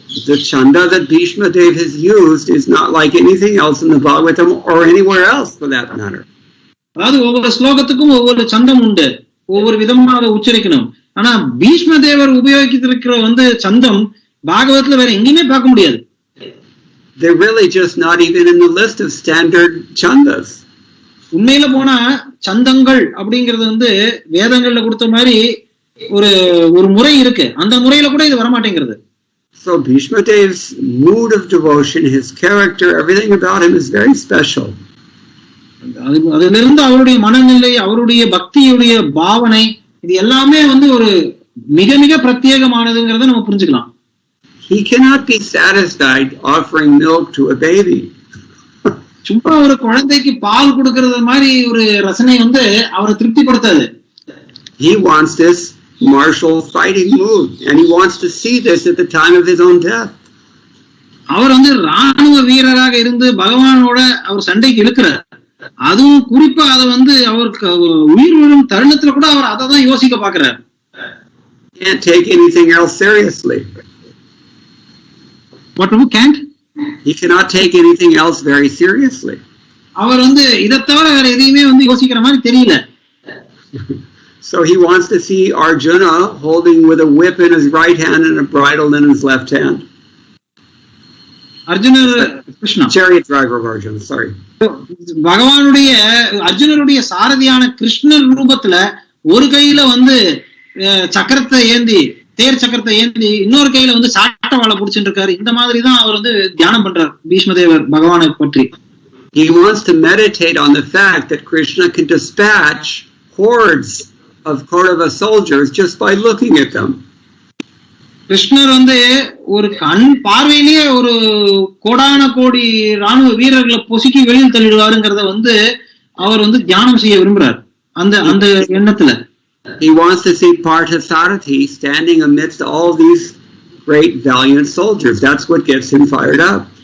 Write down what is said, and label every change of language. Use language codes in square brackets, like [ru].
[en] The chanda that Bhishma Dev has used is not like anything else in the Bhagavatam or anywhere else for that matter. [ta] அதாவது ஒவ்வொரு ஸ்லோகத்துக்கும் ஒவ்வொரு சந்தம் உண்டு, ஒவ்வொரு விதமாக அதை உச்சரிக்கணும். ஆனா பீஷ்ம தேவர் உபயோகித்திருக்கிற வந்து சந்தம் பாகவத்துல வேற எங்கேயுமே பார்க்க முடியாது. [en] They're really just not even in the list of standard chandas. [ta] உண்மையில போனா சந்தங்கள் அப்படிங்கிறது வந்து வேதங்கள்ல கொடுத்த மாதிரி ஒரு முறை இருக்கு, அந்த முறையில கூட இது வரமாட்டேங்கிறது. [en] So Bhishma Dev's mood of devotion, his character, everything about him is very special. [ta] அதுல இருந்து அவருடைய மனநிலை, அவருடைய பக்தியுடைய பாவனை, இது எல்லாமே வந்து ஒரு மிக மிக பிரத்யேகமானதுங்கிறத நம்ம புரிஞ்சுக்கலாம். [en] He cannot be satisfied offering milk to a baby. [ta] சும்மா ஒரு குழந்தைக்கு பால் கொடுக்கறது மாதிரி ஒரு ரசனை வந்து அவரை திருப்திப்படுத்தாது. [en] He wants this martial fighting mood, and he wants to see this at the time of his own death. [ta] அவர் வந்து ராணுவ வீரராக இருந்து பகவானோட அவர் சண்டைக்கு இழுக்கிறார். அதுவும் குறிப்பா அதை வந்து அவருக்கு உயிர் விழும் தருணத்துல கூட அவர் அதை தான் யோசிக்க பாக்குறார். [en] Can't take anything else seriously. What who can't? He cannot take anything else very seriously. [ta] அவர் வந்து இதை தவிர வேற எதையுமே வந்து யோசிக்கிற மாதிரி தெரியல. [en] So he wants to see Arjuna holding with a whip in his right hand and a bridle in his left hand. [ta] Arjunar Krishna [en] chariot driver of Arjuna, sorry. [ta] பகவானுடைய அர்ஜுனருடைய சாரதியான கிருஷ்ணர் ரூபத்துல ஒரு கையில வந்து சக்கரத்தை ஏந்தி தேர் சக்கரத்தை ஏந்தி இன்னொரு கையில வந்து சாட்டவாளை புடிச்சுட்டு இருக்காரு. இந்த மாதிரி தான் அவர் வந்து தியானம் பண்றார் பீஷ்மதேவர் பகவானை பற்றி. [en] He wants to meditate on the fact that Krishna can dispatch hordes of Kaurava soldiers just by looking at them. [ta] கிருஷ்ணர் வந்து ஒரு கண் பார்வையிலேயே ஒரு கோடான கோடி ராணுவ வீரர்களை பொசுக்கி வெளியில் தள்ளிடுவாருங்கிறத வந்து அவர் வந்து தியானம் செய்ய விரும்புறார். அந்த எண்ணத்துல [en] he wants to see Parthasarathi standing amidst all these great valiant soldiers. That's what gets him fired up.